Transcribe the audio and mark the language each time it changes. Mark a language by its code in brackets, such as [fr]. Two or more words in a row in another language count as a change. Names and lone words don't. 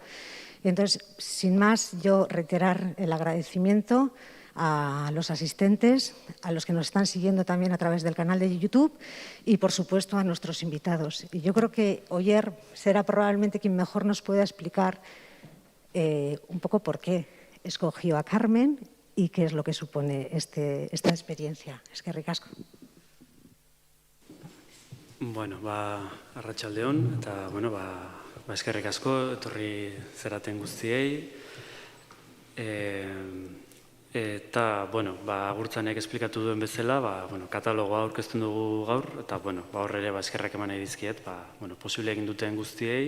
[es] Entonces, sin más, yo reiterar el agradecimiento a los asistentes, a los que nos están siguiendo también a través del canal de YouTube y, por supuesto, a nuestros invitados. Y yo creo que Oyer será probablemente quien mejor nos pueda explicar un poco por qué escogió a Carmen y qué es lo que supone esta experiencia. [eu] Eskerrik asko. Bueno, arratsaldeon, eta, eskerrik asko, etorri zeraten guztiei. Eta, agurtzanek esplikatu duen bezala, katalogoa aurkezten dugu gaur, eta, hor ere eskerrak eman nahi dizkiet, posible egin duten guztiei.